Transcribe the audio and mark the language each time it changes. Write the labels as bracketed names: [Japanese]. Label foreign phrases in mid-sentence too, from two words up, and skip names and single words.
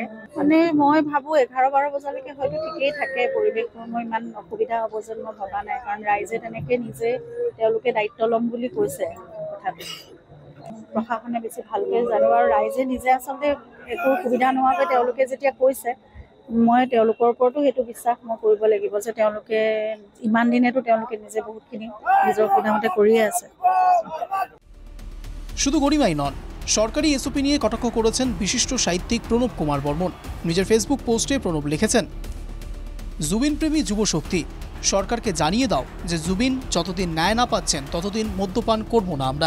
[Assamese] মানে মই ভাবোঁ 11-12 বজালৈকে হয়তো ঠিকেই থাকে, পৰিৱেশটো মই ইমান অসুবিধা হ'ব যেন মই ভবা নাই, কাৰণ ৰাইজে তেনেকৈ নিজে তেওঁলোকে দায়িত্ব ল'ম বুলি কৈছে। তথাপি প্ৰশাসনে বেছি ভালকৈ জানো আৰু ৰাইজে নিজে আচলতে একো সুবিধা নোহোৱাকৈ তেওঁলোকে যেতিয়া কৈছে, মই তেওঁলোকৰ ওপৰতো সেইটো বিশ্বাস মই কৰিব লাগিব যে তেওঁলোকে ইমান দিনেতো তেওঁলোকে নিজে বহুতখিনি নিজৰ সুবিধামতে কৰিয়ে আছে। [Bangla] শুধু গরিমাই নন, সরকারি এসওপি নিয়ে কটাক্ষ করেছেন বিশিষ্ট সাহিত্যিক প্রণব কুমার বর্মন। নিজের ফেসবুক পোস্টে প্রণব লিখেছেন, জুবিন প্রেমী যুব শক্তি, সরকারকে জানিয়ে দাও যে জুবিন যতদিন ন্যায় না পাচ্ছেন ততদিন মদ্যপান করব না আমরা।